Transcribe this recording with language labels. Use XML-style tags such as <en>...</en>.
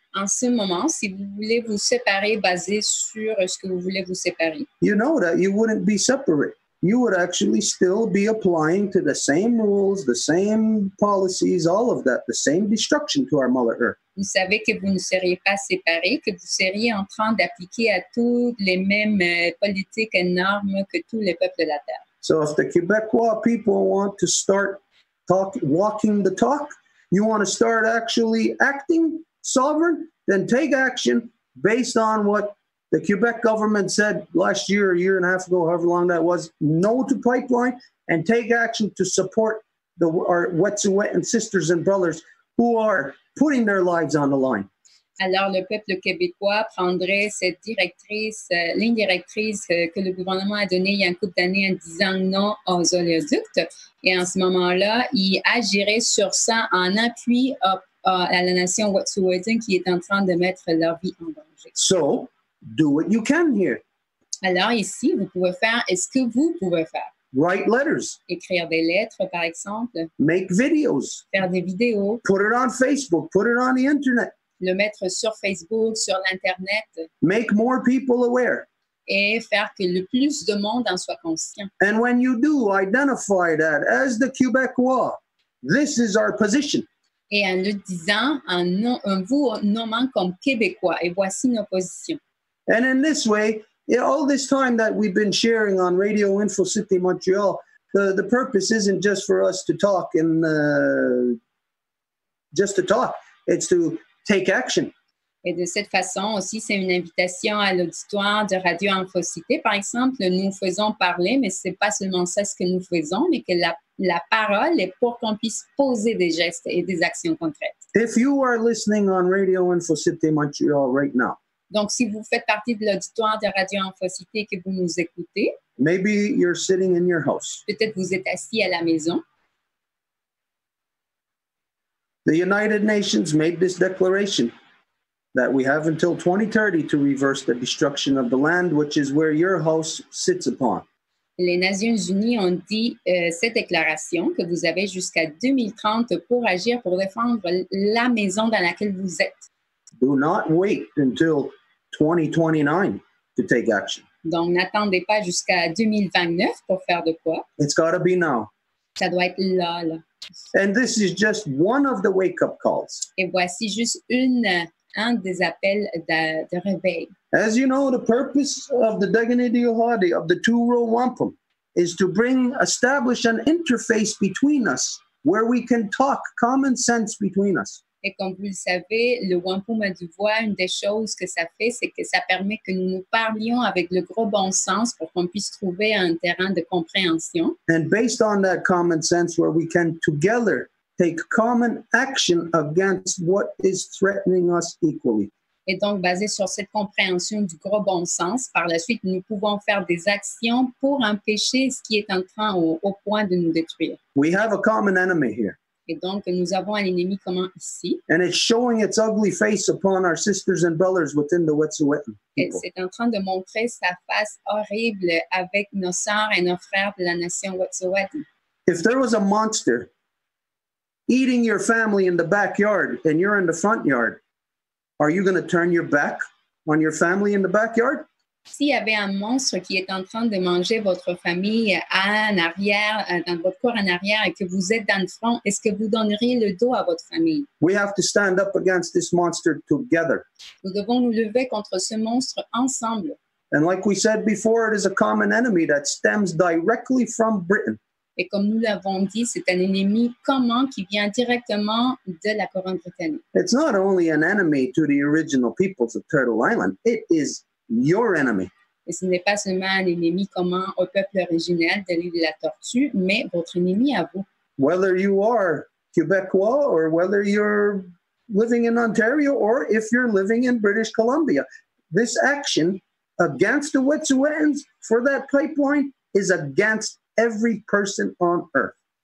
<fr>en ce moment, si vous voulez vous séparer basé sur ce que vous voulez vous séparer,</fr> <en>you know that you wouldn't be separate. You would actually still be applying to the same rules, the same policies, all of that, the same destruction to our Mother Earth.</en> <fr>Vous savez que vous ne seriez pas séparés, que vous seriez en train d'appliquer à toutes les mêmes politiques et normes que tous les peuples de la Terre.</fr> <en>So if the Quebecois people want to start walking the talk, you want to start actually acting sovereign, then take action based on what the Quebec government said last year, a year and a half ago, however long that was, no to pipeline, and take action to support our Wet'suwet'en sisters and brothers who are putting their lives on the line.</en> <fr>Alors, le peuple québécois prendrait cette ligne directrice que le gouvernement a donnée il y a une couple d'années en disant non aux oléoducs. Et en ce moment-là, il agirait sur ça en appui à la nation Wet'suwet'en qui est en train de mettre leur vie en danger.</fr> <en>So, do what you can here.</en> <fr>Alors ici, vous pouvez faire ce que vous pouvez faire.</fr> <en>Write letters.</en> <fr>Écrire des lettres, par exemple.</fr> <en>Make videos.</en> <fr>Faire des vidéos.</fr> <en>Put it on Facebook. Put it on the internet.</en> <fr>Le mettre sur Facebook, sur l'Internet.</fr> <en>Make more people aware.</en> <fr>Et faire que le plus de monde en soit conscient.</fr> <en>And when you do, identify that as the Quebecois. This is our position.</en> <fr>Et en le disant, en vous nommant comme Québécois. Et voici nos positions.</fr> <en>And in this way, all this time that we've been sharing on Radio Info Cité Montreal, the purpose isn't just for us to talk and just to talk. It's to take action.</en> <fr>Et de cette façon aussi, c'est une invitation à l'auditoire de RadioInfoCite. Par exemple, nous faisons parler, mais ce n'est pas seulement ça ce que nous faisons, mais que la parole est pour qu'on puisse poser des gestes et des actions concrètes.</fr> <en>If you are listening on Radio Info Cité Montreal right now,</en> <fr>donc, si vous faites partie de l'auditoire de RadioInfoCite et que vous nous écoutez,</fr> <en>maybe you're sitting in your house.</en> <fr>Peut-être vous êtes assis à la maison.</fr> <en>The United Nations made this declaration that we have until 2030 to reverse the destruction of the land, which is where your house sits upon.</en> <fr>Les Nations Unies ont dit cette déclaration que vous avez jusqu'à 2030 pour agir, pour défendre la maison dans laquelle vous êtes.</fr> <en>Do not wait until 2029 to take action.</en> <fr>Donc, n'attendez pas jusqu'à 2029 pour faire de quoi.</fr> <en>It's got to be now.</en> <fr>Ça doit être là.</fr> <en>And this is just one of the wake-up calls.</en> <fr>Et voici juste un des appels de réveil.</fr> <en>As you know, the purpose of the Daganidiohadi, of the two-row wampum, is to establish an interface between us where we can talk common sense between us.</en> <fr>Et comme vous le savez, le wampum à deux-voix, une des choses que ça fait, c'est que ça permet que nous nous parlions avec le gros bon sens pour qu'on puisse trouver un terrain de compréhension.</fr> <en>And based on that common sense, where we can together take common action against what is threatening us equally.</en> <fr>Et donc, basé sur cette compréhension du gros bon sens, par la suite, nous pouvons faire des actions pour empêcher ce qui est en train au point de nous détruire.</fr> <en>We have a common enemy here.</en> <fr>Et donc, nous avons un ennemi commun ici.</fr> <en>And it's showing its ugly face upon our sisters and brothers within the Wet'suwet'en people.</en> <fr>C'est en train de montrer sa face horrible avec nos sœurs et nos frères de la nation Wet'suwet'en.</fr> <en>If there was a monster eating your family in the backyard and you're in the front yard, are you going to turn your back on your family in the backyard?</en> <fr>S'il y avait un monstre qui est en train de manger votre famille en arrière, dans votre cour en arrière et que vous êtes dans le front, est-ce que vous donneriez le dos à votre famille?</fr> <en>We have to stand up against this monster together.</en> <fr>Nous devons nous lever contre ce monstre ensemble.</fr> <en>And like we said before, it is a common enemy that stems directly from Britain.</en> <fr>Et comme nous l'avons dit, c'est un ennemi commun qui vient directement de la couronne britannique.</fr> <en>It's not only an enemy to the original peoples of Turtle Island, it is your enemy.</en> <fr>Et ce n'est pas seulement un ennemi commun au peuple originel de l'île de la Tortue, mais votre ennemi à vous.</fr> <en>Whether you are Québécois or whether you're living in Ontario or if you're living in British Columbia, this action against the Wet'suwet'ens for that pipeline is against every person on earth.</en>